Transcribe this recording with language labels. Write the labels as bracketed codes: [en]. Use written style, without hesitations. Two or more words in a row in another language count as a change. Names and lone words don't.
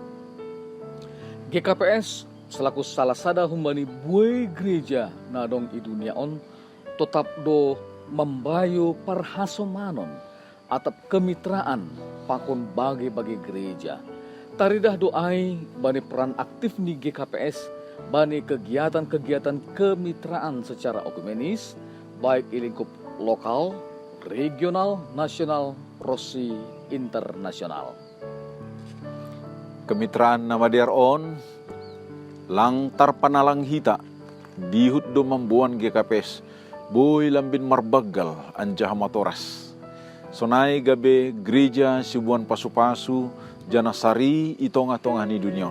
[bts] GKPS selaku salah sada humbani buai gereja nadong i dunia on tetap do membayu parhasomanon atap kemitraan pakon bagi-bagi gereja. Taridah doai bani [id] peran aktif [bts] ni GKPS bani [id] kegiatan-kegiatan kemitraan secara okumenis baik [bts] i [id] lingkup lokal, regional, nasional, [bts] prosi internasional. Kemitraan nama diaron lang tarpanalang hita dihut do mambuan GKPS boy lambin marbagal anjah matoras. Sonai gabe gereja sibuan pasu-pasu janasari itonga-tonga ni dunion.